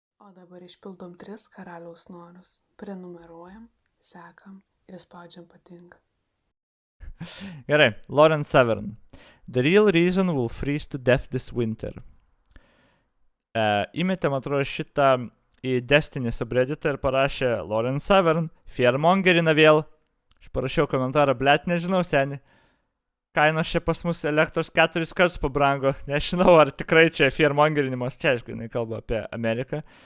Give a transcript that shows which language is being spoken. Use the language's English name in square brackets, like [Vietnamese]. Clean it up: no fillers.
[Lithuanian] O dabar išpildom 3 karaliaus norus. Prenumeruojam, sekam ir spaudžiam patinka. Gerai, Lauren Severn. [English] The real reason will freeze to death this winter. [Lithuanian] Įmetėm, atrodo, šitą į Destiny subredditą ir parašė Lauren Severn, fearmongerina vėl. Aš parašiau komentarą, blet, nežinau, seni. Kainos čia pas mus elektros 4 kartus pabrango. Nežinau, ar tikrai čia fearmongerinimas. Čia, aišku, jinai kalba apie Ameriką.